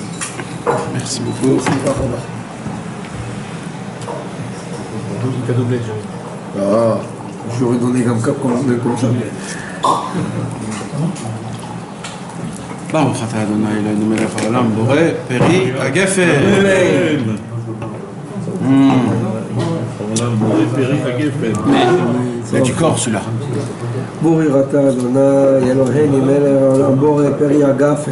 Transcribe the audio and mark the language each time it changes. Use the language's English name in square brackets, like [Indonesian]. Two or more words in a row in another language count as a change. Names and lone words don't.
[French] Merci beaucoup. Ah, je lui aurais donné comme ça. [Hebrew] ברוך אתה אדוני אלוהינו מלך העולם בורא פרי הגפן. [French] C'est du corps celui-là. [Hebrew] בורי אתה אדוני אלוהינו מלך העולם בורא פרי הגפן.